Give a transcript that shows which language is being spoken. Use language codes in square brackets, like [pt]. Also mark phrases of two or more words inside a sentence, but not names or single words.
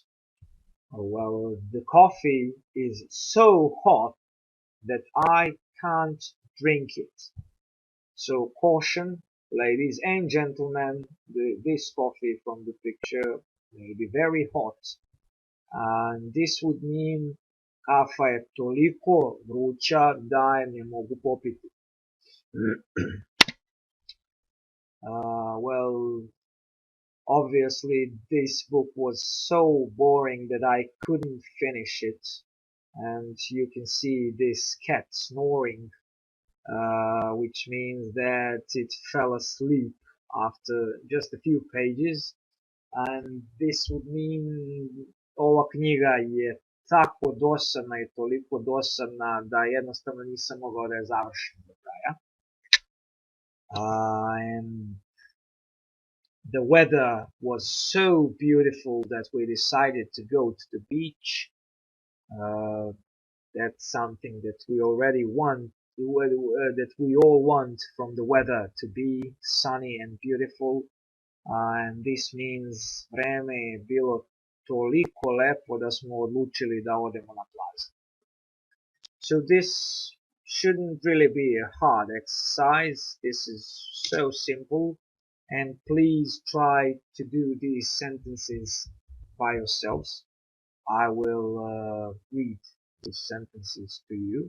[en] Well, the coffee is so hot that I can't drink it. So caution, ladies and gentlemen, this coffee from the picture may be very hot. And this would mean [sr] kafa je toliko vruća da je ne mogu popiti. [en] Well, obviously this book was so boring that I couldn't finish it. And you can see this cat snoring, which means that it fell asleep after just a few pages. And this would mean [sr] ova knjiga je tako dosadna i toliko dosadna da jednostavno nisam mogao da je završim do kraja. [en] And the weather was so beautiful that we decided to go to the beach. That's something that we already want, that we all want from the weather, to be sunny and beautiful. And this means [sr] vreme je bilo toliko lepo da smo odlučili da odemo na plažu. [en] So this shouldn't really be a hard exercise. This is so simple, and please try to do these sentences by yourselves. I will read the sentences to you.